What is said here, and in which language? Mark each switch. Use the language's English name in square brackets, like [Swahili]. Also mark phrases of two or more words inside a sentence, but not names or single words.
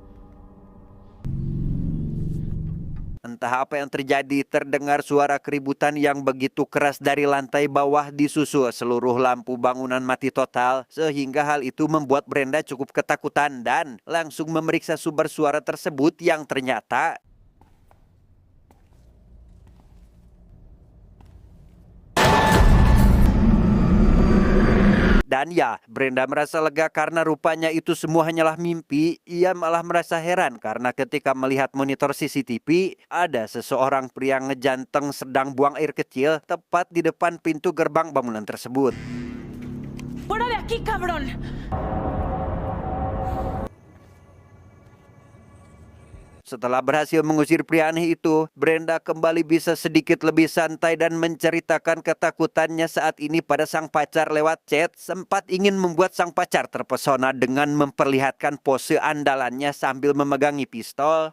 [Indonesian] Entah apa yang terjadi, terdengar suara keributan yang begitu keras dari lantai bawah, disusul seluruh lampu bangunan mati total, sehingga hal itu membuat Brenda cukup ketakutan dan langsung memeriksa sumber suara tersebut yang ternyata dan ya, Brenda merasa lega karena rupanya itu semua hanyalah mimpi. Ia malah merasa heran karena ketika melihat monitor CCTV, ada seseorang pria ngejanteng sedang buang air kecil tepat di depan pintu gerbang bangunan tersebut. [Spanish] ¡Fuera de aquí, cabrón! [Indonesian] Setelah berhasil mengusir pria aneh itu, Brenda kembali bisa sedikit lebih santai dan menceritakan ketakutannya saat ini pada sang pacar lewat chat. Sempat ingin membuat sang pacar terpesona dengan memperlihatkan pose andalannya sambil memegangi pistol.